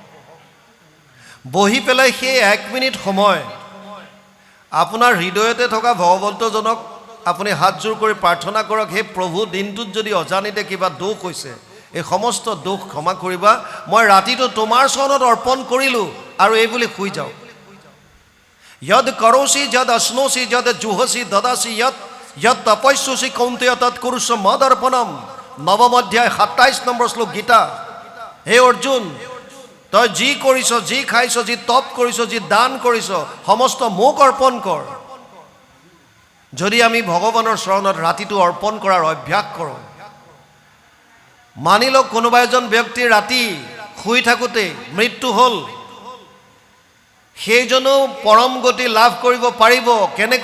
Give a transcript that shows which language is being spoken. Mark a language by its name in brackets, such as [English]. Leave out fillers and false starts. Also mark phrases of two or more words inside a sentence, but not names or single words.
[Assamese] বহি পেলাই সেই 1 মিনিট সময় আপোনাৰ হৃদয়তে থকা ভগৱন্তজনক আপুনি হাতজোৰ কৰি প্ৰাৰ্থনা কৰক, হে প্ৰভু, দিনটোত যদি অজানিতে কিবা দোষ হৈছে, এই সমস্ত দোষ ক্ষমা কৰিবা, মই ৰাতিটো তোমাৰ চৰণত অৰ্পণ কৰিলোঁ, আৰু এই বুলি শুই যাওক। [Sanskrit] यद करोसि जद अश्नोसि जद जुहसि ददासि यद तपस्यसि कौन्तेय तत् कुरुष्व मदर्पणम। [Assamese] নৱম অধ্যায় 27 নম্বৰ শ্লোক গীতা। হে অৰ্জুন, তই যি কৰিছ, যি খাইছ, যি তপ কৰিছ, যি দান কৰিছ, সমস্ত মোক অৰ্পণ কৰ। যদি আমি ভগৱানৰ চৰণত ৰাতিটো অৰ্পণ কৰাৰ অভ্যাস কৰোঁ, মানি লওক কোনোবা এজন ব্যক্তিৰ ৰাতি শুই থাকোঁতে মৃত্যু হ'ল, সেইজনো পৰম গতি লাভ কৰিব পাৰিব।